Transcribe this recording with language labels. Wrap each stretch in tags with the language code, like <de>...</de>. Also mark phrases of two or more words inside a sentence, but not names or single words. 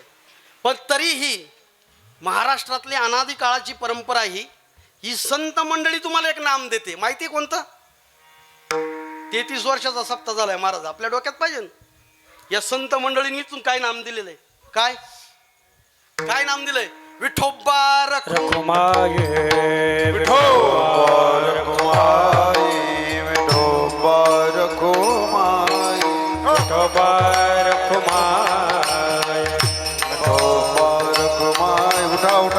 <mr>पण तरीही महाराष्ट्रातली अनादी काळाची परंपरा ही संत मंडळी तुम्हाला एक नाम देते. माहिती आहे कोणतं? 33 वर्षाचा सप्ताह झालाय महाराज, आपल्या डोक्यात पाहिजे ना. या संत मंडळींनी इथून काय नाम दिलेलं आहे? काय काय नाम दिलंय? विठोबा रखुमाये विठोबा रखुमाई, विठोबा रखुमाई, विठोबा रखुमाये, विठोबा रखुमाई. उठा उठा.</mr>